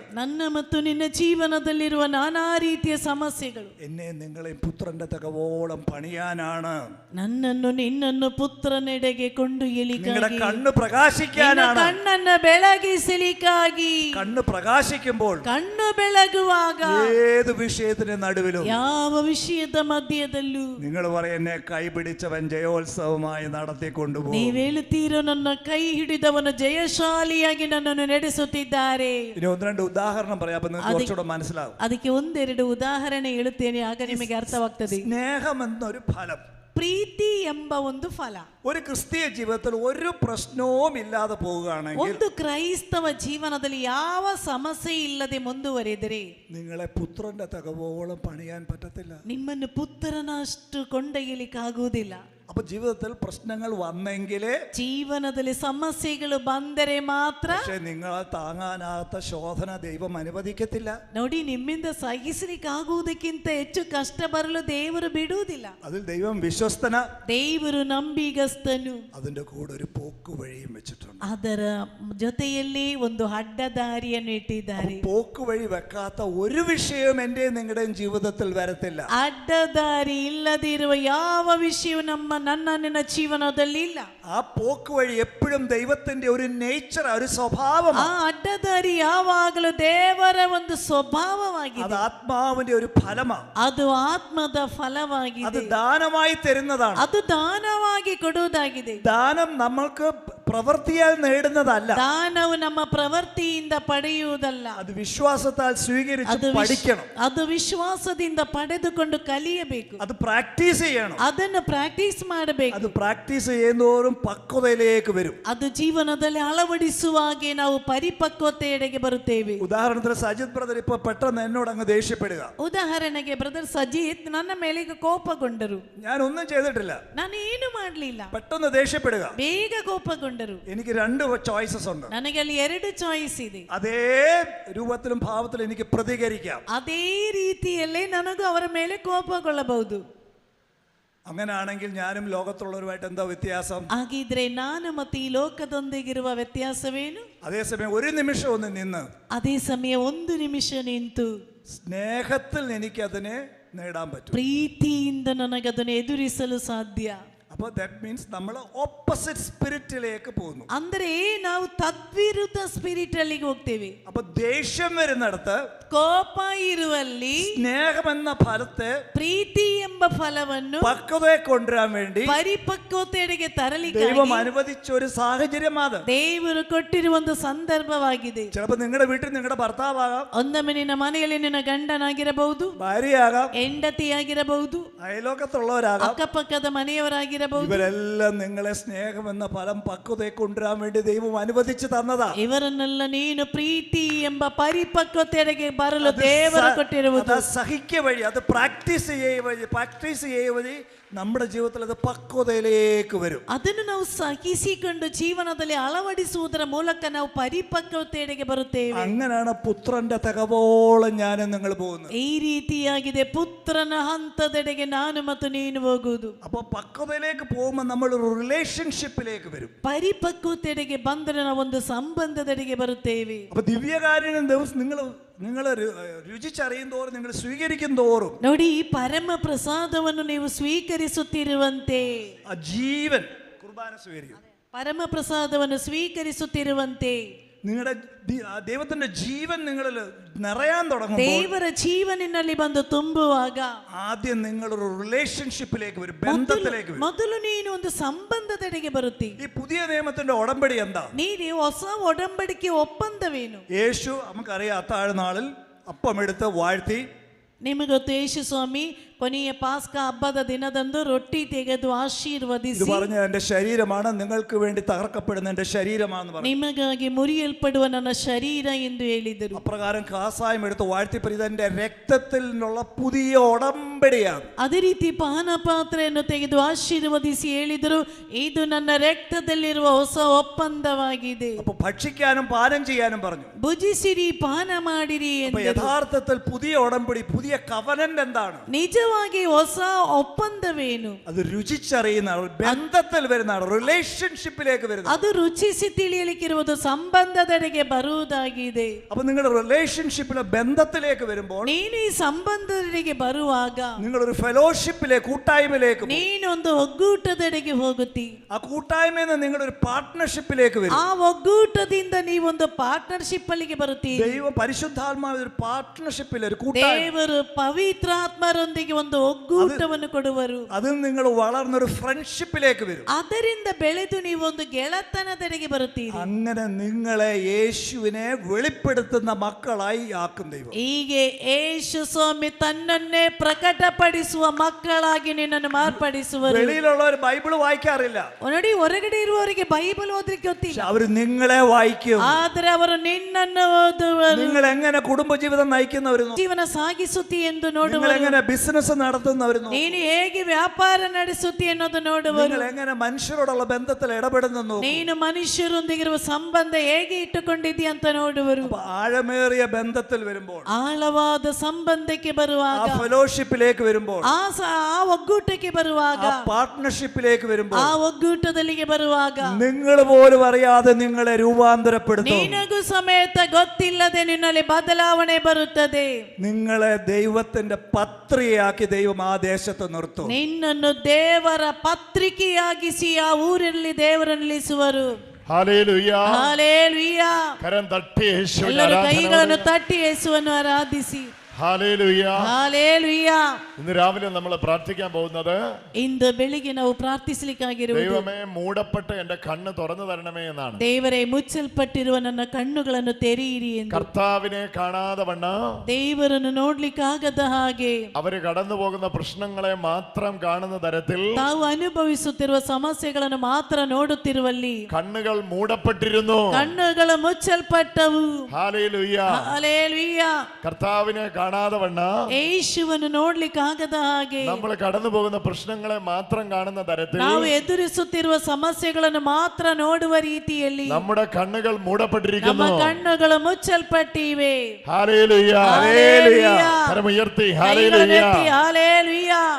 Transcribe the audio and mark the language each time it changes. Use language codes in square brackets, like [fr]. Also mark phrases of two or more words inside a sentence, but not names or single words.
[kn] ನನ್ನ ಮತ್ತು ನಿನ್ನ ಜೀವನದಲ್ಲಿರುವ ನಾನಾ ರೀತಿಯ ಸಮಸ್ಯೆಗಳು [ml] എന്നെയും നിങ്ങളെയും പുത്രന്റെ തകവോളം പണിയാനാണ്. [kn] ನನ್ನನ್ನು ನಿನ್ನನ್ನು ಪುತ್ರನೆಡೆಗೆ ಕೊಂಡೊಯ್ಯಲಿಕ್ಕಾಗಿ, [ml] നിങ്ങളുടെ കണ്ണ് പ്രകാശിക്കാനാണ്. [kn] ಕಣ್ಣನ್ನು ಬೆಳಗಿಸಲಿಕ್ಕಾಗಿ. [ml] കണ്ണ് പ്രകാശിക്കുമ്പോൾ [kn] ಕಣ್ಣು ಬೆಳಗುವಾಗ [ml] ഏത് വിഷയത്തിന്റെ നടുവിലും, [kn] ಯಾವ ವಿಷಯದ ಮಧ್ಯದಲ್ಲೂ [ml] നിങ്ങൾ പറയും, എന്നെ കൈപിടിച്ചവൻ ജയോത്സവമായി നടത്തിക്കൊണ്ടുപോകും. [kn] ನೀವು ಹೇಳುತ್ತೀರೋ, ನನ್ನ ಕೈ ಹಿಡಿದವನು ಜಯಶಾಲಿಯಾಗಿ ನನ್ನನ್ನು ನಡೆಸುತ್ತಿದ್ದಾರೆ. [ml] ഇനി 1-2 ഉദാഹരണം പറയാം, അപ്പൊ നിങ്ങൾക്ക് കുറച്ചുകൂടെ മനസ്സിലാവും. [kn] ಅದಕ್ಕೆ 1-2 ಉದಾಹರಣೆ ಹೇಳುತ್ತೇನೆ, ಆಗ ನಿಮಗೆ ಅರ್ಥವಾಗ್ತದೆ. [ml] സ്നേഹം എന്നൊരു ഫലം, [kn] ಪ್ರೀತಿ ಎಂಬ ಒಂದು ಫಲ. [ml] ഒരു ക്രിസ്തീയ ജീവിതത്തിൽ ഒരു പ്രശ്നവും ഇല്ലാതെ പോവുകയാണെങ്കിൽ, [kn] ಒಂದು ಕ್ರೈಸ್ತವ ಜೀವನದಲ್ಲಿ ಯಾವ ಸಮಸ್ಯೆ ಇಲ್ಲದೆ ಮುಂದುವರೆದರೆ [ml] നിങ്ങളെ പുത്രന്റെ തകവോളം പണിയാൻ പറ്റത്തില്ല. [kn] ನಿಮ್ಮನ್ನು ಪುತ್ರನಷ್ಟು ಕೊಂಡೊಯ್ಯಲಿಕ್ಕಾಗುವುದಿಲ್ಲ. [ml] അപ്പൊ ജീവിതത്തിൽ പ്രശ്നങ്ങൾ വന്നെങ്കിലേ, [kn] ಜೀವನದಲ್ಲಿ ಸಮಸ್ಯೆಗಳು ಬಂದರೆ ಮಾತ್ರ, [ml] പക്ഷെ നിങ്ങളെ താങ്ങാനാകാത്ത ശോധന ദൈവം അനുവദിക്കത്തില്ല. [kn] ನೋಡಿ, ನಿಮ್ಮಿಂದ ಸಹಿಸಲಿಕ್ಕಾಗುವುದಕ್ಕಿಂತ ಹೆಚ್ಚು ಕಷ್ಟ ಬರಲು ದೇವರು ಬಿಡುವುದಿಲ್ಲ. [ml] അതിൽ ദൈവം വിശ്വസ്തന, [kn] ದೇವರು ನಂಬಿಗಸ್ತನು. [ml] അതിന്റെ കൂടെ ഒരു പോക്ക് വഴിയും വെച്ചിട്ടുണ്ട്. [kn] ಅದರ ಜೊತೆಯಲ್ಲಿ ಒಂದು ಅಡ್ಡದಾರಿಯನ್ನು ಇಟ್ಟಿದ್ದಾರೆ. [ml] പോക്ക് വഴി വെക്കാത്ത ഒരു വിഷയവും എന്റെയും നിങ്ങളുടെയും ജീവിതത്തിൽ വരത്തില്ല. [kn] ಅಡ್ಡದಾರಿ ಇಲ್ಲದಿರುವ ಯಾವ ವಿಷಯವು ನನ್ನ ನಿನ್ನ ಜೀವನದಲ್ಲಿ ಇಲ್ಲ. [ml] ആ പോക്ക് വഴി എപ്പോഴും ദൈവത്തിന്റെ ഒരു നേച്ചർ, ഒരു സ്വഭാവമാണ്. [kn] ಆ ಅಡ್ಡದಾರಿ ಯಾವಾಗಲೂ ದೇವರ ಒಂದು ಸ್ವಭಾವವಾಗಿದೆ. [ml] അത് ആത്മാവിന്റെ ഒരു ഫലമാണ്. [kn] ಅದು ಆತ್ಮದ [ml] അത് [kn] ಫಲವಾಗಿದೆ. [ml] ദാനമായി തരുന്നതാണ്. [kn] ಅದು ದಾನವಾಗಿ ಕೊಡುವುದಾಗಿದೆ. [ml] ദാനം നമ്മൾക്ക് പ്രവൃത്തിയാൽ നേടുന്നതല്ല. [kn] ದಾನವು ನಮ್ಮ ಪ್ರವೃತ್ತಿಯಿಂದ ಪಡೆಯುವುದಲ್ಲ. [ml] അത് വിശ്വാസത്താൽ സ്വീകരിച്ച് പഠിക്കണം. [kn] ಅದು ವಿಶ್ವಾಸದಿಂದ ಪಡೆದುಕೊಂಡು ಕಲಿಯಬೇಕು. [ml] അത് പ്രാക്ടീസ് ചെയ്യണം. [kn] ಅದನ್ನು ಪ್ರಾಕ್ಟೀಸ್ ಮಾಡಬೇಕು. [ml] അത് പ്രാക്ടീസ് ചെയ്യുന്നതോറും പക്വതയിലേക്ക് വരും. [kn] ಅದು ಜೀವನದಲ್ಲಿ ಅಳವಡಿಸುವಾಗೆ ನಾವು ಪರಿಪಕ್ವತೆಯೆಡೆಗೆ ಬರುತ್ತೇವೆ. [ml] ഉദാഹരണത്തിന് സജിത് ബ്രദർ ഇപ്പൊ പെട്ടെന്ന് എന്നോട് അങ്ങ് ദേഷ്യപ്പെടുക. [kn] ಉದಾಹರಣೆಗೆ ಬ್ರದರ್ ಸಜೀತ್ ನನ್ನ ಮೇಲೆ ಕೋಪಗೊಂಡರು. [ml] ഞാൻ ഒന്നും ചെയ്തിട്ടില്ല, [kn] ನಾನು ಏನು ಮಾಡಲಿಲ್ಲ. [ml] പെട്ടെന്ന് ദേഷ്യപ്പെടുക. [kn] ಬೇಗ ಕೋಪಗೊಂಡರು. [ml] എനിക്ക് 2 ചോയ്സസ് ഉണ്ട്. [kn] ನನಗೆ ಅಲ್ಲಿ 2 ಚಾಯ್ಸ್ ಇದೆ. [ml] അതേ രൂപത്തിലും ഭാവത്തിലും എനിക്ക് പ്രതികരിക്കാം. [kn] ಅದೇ ರೀತಿಯಲ್ಲೇ ನನಗೂ ಅವರ ಮೇಲೆ ಕೋಪಗೊಳ್ಳಬಹುದು. [ml] അങ്ങനെയാണെങ്കിൽ ഞാനും ലോകത്തുള്ളവരുമായിട്ട് എന്താ വ്യത്യാസം? [kn] ಹಾಗಿದ್ರೆ ನಾನು ಮತ್ತು ಈ ಲೋಕದೊಂದಿಗಿರುವ ವ್ಯತ್ಯಾಸವೇನು? [ml] അതേസമയം ഒരു നിമിഷം ഒന്ന് നിന്ന്, [kn] ಅದೇ ಸಮಯ 1 ನಿಮಿಷ ನಿಂತು, [ml] സ്നേഹത്തിൽ എനിക്കതിനെ നേടാൻ പറ്റും. [kn] ಪ್ರೀತಿಯಿಂದ ನನಗದನ್ನು ಎದುರಿಸಲು ಸಾಧ್ಯ. [ml] അപ്പോൾ [en] that means [ml] നമ്മൾ [en] opposite spirit [ml] പോകുന്നു. [kn] ಅಂದ್ರೆ ನಾವು ತದ್ವಿರುದ್ಧ ಸ್ಪಿರಿಟ್ ಅಲ್ಲಿಗೆ ಹೋಗ್ತೇವೆ. [ml] അപ്പോൾ ദേഷ്യം വരുന്നിടത്ത്, [kn] ಕೋಪ ಇರುವಲ್ಲಿ [ml] സ്നേഹം എന്ന ഫലത്തെ, [kn] ಪ್ರೀತಿ ಎಂಬ ಫಲವನ್ನು [ml] പക്വതയെ കൊണ്ടുവരാൻ വേണ്ടി [kn] ಪರಿಪಕ್ವತೆಯೆಡೆಗೆ ತರಲಿಕ್ಕೆ [ml] ദൈവം അനുവദിച്ച ഒരു സാഹചര്യമാണ്. [kn] ದೇವರು ಕೊಟ್ಟಿರುವ ಒಂದು ಸಂದರ್ಭವಾಗಿದೆ. [ml] ചിലപ്പോൾ നിങ്ങളുടെ വീട്ടിൽ നിങ്ങളുടെ ഭർത്താവാകാം, [kn] ಒಮ್ಮೆ ನಿನ್ನ ಮನೆಯಲ್ಲಿ ನಿನ್ನ ಗಂಡನಾಗಿರಬಹುದು, [ml] ഭാര്യയാകാം, [kn] ಹೆಂಡತಿಯಾಗಿರಬಹುದು, [ml] അയലോക്കത്തുള്ളവരാകാം. [kn] ಅಕ್ಕಪಕ್ಕದ ಮನೆಯವರಾಗಿರಬಹುದು. [ml] ഇവരെല്ലാം നിങ്ങളെ സ്നേഹം എന്ന ഫലം പക്വതയെ കൊണ്ടുവരാൻ വേണ്ടി ദൈവം അനുവദിച്ചു തന്നതാ. [kn] ಇವರನ್ನೆಲ್ಲ ನೀನು ಪ್ರೀತಿ ಎಂಬ ಪರಿಪಕ್ವತೆಯೆಡೆಗೆ ಬರಲು ದೇವರು ಕೊಟ್ಟಿರುವುದು. [ml] സഹിക്ക വഴി, അത് പ്രാക്ടീസ് ചെയ്യ വഴി നമ്മുടെ ജീവിതത്തിൽ അത് പക്വതയിലേക്ക് വരും. [kn] ಅದನ್ನು ನಾವು ಸಹಿಸಿಕೊಂಡು ಜೀವನದಲ್ಲಿ ಅಳವಡಿಸುವುದರ ಮೂಲಕ ನಾವು ಪರಿಪಕ್ವತೆಯೆಡೆಗೆ ಬರುತ್ತೇವೆ. [ml] അങ്ങനെയാണ് പുത്രന്റെ തകവോളം ഞാനും നിങ്ങൾ പോകുന്നത്. [kn] ಈ ರೀತಿಯಾಗಿದೆ, ಪುತ್ರ ಪವಿತ್ರನ ಹಂತದೆಡೆಗೆ ನಾನು ಮತ್ತು ನೀನು ಹೋಗುವುದು. [ml] അപ്പോൾ പക്വതയിലേക്ക് പോകുമ്പോൾ നമ്മൾ ഒരു റിലേഷൻഷിപ്പിലേക്ക് വരും. [kn] ಪರಿಪಕ್ವತೆಡೆಗೆ ಬಂದರೆ ನಾವು ಒಂದು ಸಂಬಂಧದೆಡೆಗೆ ಬರುತ್ತೇವೆ. [ml] അപ്പോൾ ദിവ്യകാരുണ്യം ദിവസം നിങ്ങൾ രുചിച്ചറിയും തോറും നിങ്ങൾ സ്വീകരിക്കും തോറും [kn] ನೋಡಿ, ಈ ಪರಮ ಪ್ರಸಾದವನ್ನು ನೀವು ಸ್ವೀಕರಿಸುತ್ತಿರುವಂತೆ [ml] ആ ജീവൻ കുർബാന സ്വീകരിക്കും. [kn] ಪರಮ ಪ್ರಸಾದವನ್ನು ಸ್ವೀಕರಿಸುತ್ತಿರುವಂತೆ [ml] നിങ്ങളുടെ ദൈവത്തിന്റെ ജീവൻ നിങ്ങളിൽ നിറയാൻ തുടങ്ങും. [kn] ದೇವರ ಜೀವನಿನಲ್ಲಿ ಬಂದು ತುಂಬುವಾಗ [ml] ആദ്യം നിങ്ങളൊരു റിലേഷൻഷിപ്പിലേക്ക് വരും, ബന്ധത്തിലേക്ക് വരും. [kn] ಮೊದಲು ನೀನು ಒಂದು ಸಂಬಂಧದೆಡೆಗೆ ಬರುತ್ತಿ. [ml] ഈ പുതിയ നിയമത്തിന്റെ ഉടമ്പടി എന്താ? [kn] ನೀನು ಹೊಸ ಒಡಂಬಡಿಕೆ ಒಪ್ಪಂದವೇನು? [ml] യേശു നമുക്കറിയാം, അത്താഴനാളിൽ അപ്പമെടുത്ത് വാഴ്ത്തി. [kn] ನಿಮಗೆ ಗೊತ್ತು, ಯೇಸು ಸ್ವಾಮಿ ಕೊನೆಯ ಪಾಸ್ಕ ಹಬ್ಬದ ದಿನದಂದು ರೊಟ್ಟಿ ತೆಗೆದು ಆಶೀರ್ವದಿಸಿ, [ml] ഇത് പറഞ്ഞ എന്റെ ശരീരമാണ്, നിങ്ങൾക്ക് വേണ്ടി തകർക്കപ്പെടുന്ന എന്റെ ശരീരമാണെന്ന് പറഞ്ഞു. [kn] ನಿಮಗಾಗಿ ಮುರಿಯಲ್ಪಡುವ ನನ್ನ ಶರೀರ ಎಂದು ಹೇಳಿದರು. [ml] അപ്രകാരം കാസായം എടുത്ത് വാഴ്ത്തിപ്പോ ഇതെന്റെ രക്തത്തിൽ നിന്നുള്ള പുതിയ ഉടമ്പടിയാണ്. [kn] ಅದೇ ರೀತಿ ಪಾನ ಪಾತ್ರೆಯನ್ನು ತೆಗೆದು ಆಶೀರ್ವದಿಸಿ ಹೇಳಿದರು, ಇದು ನನ್ನ ರಕ್ತದಲ್ಲಿರುವ ಹೊಸ ಒಪ್ಪಂದವಾಗಿದೆ. [ml] അപ്പൊ ഭക്ഷിക്കാനും പാനം ചെയ്യാനും പറഞ്ഞു. [kn] ಭುಜಿಸಿರಿ, ಪಾನ ಮಾಡಿರಿ [ml] അപ്പൊ [kn] ಎಂದರು. [ml] യഥാർത്ഥത്തിൽ പുതിയ ഉടമ്പടി, പുതിയ കവനന്റ് എന്താണ്? [kn] ನಿಜವಾಗಿ ಹೊಸ ಒಪ್ಪಂದವೇನು? [ml] അത് രുചിച്ചറിയുന്ന ബന്ധത്തിൽ വരുന്നതാണ്, റിലേഷൻഷിപ്പിലേക്ക് വരുന്നത്. [kn] ಅದು ರುಚಿಸಿ ತಿಳಿಯಲಿಕ್ಕಿರುವುದು ಸಂಬಂಧದೆಡೆಗೆ ಬರುವುದಾಗಿದೆ. [ml] അപ്പൊ നിങ്ങളുടെ റിലേഷൻഷിപ്പിലെ ബന്ധത്തിലേക്ക് വരുമ്പോൾ, [kn] ನೀನು ಈ ಸಂಬಂಧದೆಡೆಗೆ ಬರುವಾಗ [ml] നിങ്ങളൊരു ഫെലോഷിപ്പിലേക്ക്, കൂട്ടായ്മയിലേക്ക് പോകും. [kn] ನೀನೊಂದು ಒಗ್ಗೂಟದೆಡೆಗೆ ಹೋಗುತ್ತಿ. [ml] ആ കൂട്ടായ്മയിൽ നിന്ന് നിങ്ങളൊരു പാർട്ട്ണർഷിപ്പിലേക്ക് വരും. [kn] ಆ ಒಗ್ಗೂಟದಿಂದ ನೀವೊಂದು ಪಾರ್ಟ್ನರ್ಶಿಪ್ ಅಲ್ಲಿಗೆ ಬರುತ್ತೀರಿ. [ml] ദൈവം പരിശുദ്ധാത്മാവ് ഒരു പാർട്ട്ണർഷിപ്പിൽ, ഒരു കൂട്ടായ്മ, [kn] ದೇವರು ಪವಿತ್ರಾತ್ಮರೊಂದಿಗೆ ಒಂದು ಒಗ್ಗೂಟವನ್ನು ಕೊಡುವರು. [ml] അതിൽ നിങ്ങൾ വളർന്നൊരു ഫ്രണ്ട്ഷിപ്പിലേക്ക് വരും. [kn] ಅದರಿಂದ ಬೆಳೆದು ನೀವು ಒಂದು ಗೆಳತನದೆಡೆಗೆ ಬರುತ್ತೀರಿ. [ml] അങ്ങനെ നിങ്ങളെ യേശുവിനെ വെളിപ്പെടുത്തുന്ന മക്കളായി ആക്കും ദൈവം. [kn] ಹೀಗೆ ಯೇಸು ಸ್ವಾಮಿ ತನ್ನನ್ನೇ ಪ್ರಕಟಪಡಿಸುವ ಮಕ್ಕಳಾಗಿ ನಿನ್ನನ್ನು ಮಾರ್ಪಡಿಸುವರು. [ml] വെളിയിലുള്ളവർ ബൈബിൾ വായിക്കാറില്ല, [kn] ನೋಡಿ, ಹೊರಗಡೆ ಇರುವವರಿಗೆ ಬೈಬಲ್ ಓದಲಿಕ್ಕೆ ಗೊತ್ತಿಲ್ಲ, [ml] അവർ നിങ്ങളെ വായിക്കും. [kn] ಆದ್ರೆ ಅವರು ನಿನ್ನನ್ನು ಓದುವರು. [ml] നിങ്ങൾ എങ്ങനെ കുടുംബജീവിതം നയിക്കുന്നവരും, [kn] ಜೀವನ ಸಾಗಿಸುತ್ತಿ ಎಂದು [ml] നിങ്ങൾ [kn] ನೋಡುವರು. [ml] എങ്ങനെ ബിസിനസ് നടത്തുന്നവരും, [kn] ನೀನು ಹೇಗೆ ವ್ಯಾಪಾರ ನಡೆಸುತ್ತಿ ಅನ್ನೋದು ನೋಡುವರು. [ml] നിങ്ങൾ എങ്ങനെ മനുഷ്യരോടുള്ള ബന്ധത്തിൽ ഇടപെടുന്നു, [kn] ನೀನು ಮನುಷ್ಯರೊಂದಿಗಿರುವ ಸಂಬಂಧ ಹೇಗೆ ಇಟ್ಟುಕೊಂಡಿದ್ದೀ ಅಂತ ನೋಡುವರು. [ml] ആഴമേറിയ ബന്ധത്തിൽ വരുമ്പോൾ, [kn] ಆಳವಾದ ಸಂಬಂಧಕ್ಕೆ [ml] ആ [kn] ಬರುವಾಗ, [ml] ഫെലോഷിപ്പിലേക്ക് വരുമ്പോൾ, [kn] ಆ ಒಗ್ಗೂಟಕ್ಕೆ ಬರುವಾಗ, [ml] ആ പാർട്ട്ണർഷിപ്പിലേക്ക് വരുമ്പോൾ, [kn] ಆ ಒಗ್ಗೂಟದಲ್ಲಿಗೆ ಬರುವಾಗ [ml] നിങ്ങൾ പോലും അറിയാതെ നിങ്ങളെ രൂപാന്തരപ്പെടുത്തും. [kn] ನಿನಗೂ ಸಮೇತ ಗೊತ್ತಿಲ್ಲದೆ ನಿನ್ನಲ್ಲಿ ಬದಲಾವಣೆ ಬರುತ್ತದೆ. [ml] നിങ്ങളെ ദൈവത്തിന്റെ പത്രികയാക്കി ദൈവം ആ ദേശത്ത് നിർത്തും. [kn] ನಿನ್ನನ್ನು ದೇವರ ಪತ್ರಿಕೆಯಾಗಿಸಿ ಆ ಊರಲ್ಲಿ ದೇವರ ನಿಲ್ಲಿಸುವರು. [ml] ഹല്ലേലൂയ. [kn] ಹಾಲೆಲೂಯ. [ml] കരം തട്ടി യേശുവിനെ [kn] ಎಲ್ಲರೂ [ml] ആരാധന [kn] ಕೈಗಳನ್ನು [ml] കൊടുക്കുക. [kn] ತಟ್ಟಿ ಯೇಸುವನ್ನು ಆರಾಧಿಸಿ. [ml] ഹല്ലേലൂയ. [kn] ಹಾಲೆಲೂಯ. [ml] ഇന്ന് രാവിലെ നമ്മൾ പ്രാർത്ഥിക്കാൻ പോകുന്നത്, [kn] ಇಂದು ಬೆಳಿಗ್ಗೆ ನಾವು ಪ್ರಾರ್ಥಿಸಲಿಕ್ಕಾಗಿರುವುದು, [ml] ദൈവമേ മൂടപ്പെട്ട എന്റെ കണ്ണ് തുറന്നു തരണമേ എന്നാണ്. [kn] ದೇವರೇ ಮುಚ್ಚಲ್ಪಟ್ಟಿರುವ ನನ್ನ ಕಣ್ಣುಗಳನ್ನು ತೆರೆಯಿರಿ ಎಂದು. [ml] കർത്താവിനെ കാണാതെ വണ്ണ, [kn] ದೇವರನ್ನು ನೋಡ್ಲಿಕ್ಕಾಗದ ಹಾಗೆ, [ml] അവര് കടന്നു പോകുന്ന പ്രശ്നങ്ങളെ മാത്രം കാണുന്ന തരത്തിൽ [kn] ತಾವು ಅನುಭವಿಸುತ್ತಿರುವ ಸಮಸ್ಯೆಗಳನ್ನು ಮಾತ್ರ ನೋಡುತ್ತಿರುವಲ್ಲಿ [ml] കണ്ണുകൾ മൂടപ്പെട്ടിരുന്നു. [kn] ಕಣ್ಣುಗಳು ಮುಚ್ಚಲ್ಪಟ್ಟವು. [ml] ഹല്ലേലൂയ. [kn] ಹಾಲೆಲೂಯ. [ml] കർത്താവിനെ കാണാതെ വണ്ണ, [kn] ಯೇಸುವನ್ನು ನೋಡ್ಲಿಕ್ಕಾಗದ ಹಾಗೆ, [ml] നമ്മൾ കടന്നു പോകുന്ന പ്രശ്നങ്ങളെ മാത്രം കാണുന്ന തരത്തിൽ [kn] ನಾವು ಎದುರಿಸುತ್ತಿರುವ ಸಮಸ್ಯೆಗಳನ್ನು ಮಾತ್ರ ನೋಡುವ ರೀತಿಯಲ್ಲಿ [ml] നമ്മുടെ കണ്ണുകൾ [kn] ನಮ್ಮ [ml] മൂടപ്പെട്ടിരിക്കുന്നു. [kn] ಕಣ್ಣುಗಳು ಮುಚ್ಚಲ್ಪಟ್ಟಿವೆ. [ml] ഹല്ലേലൂയ. ഹല്ലേലൂയ. കരമുയർത്തി [kn] ಕೈಗಳನ್ನು [ml] ഹല്ലേലൂയ. [kn] ಎತ್ತಿ ಹಾಲೆಲೂಯ.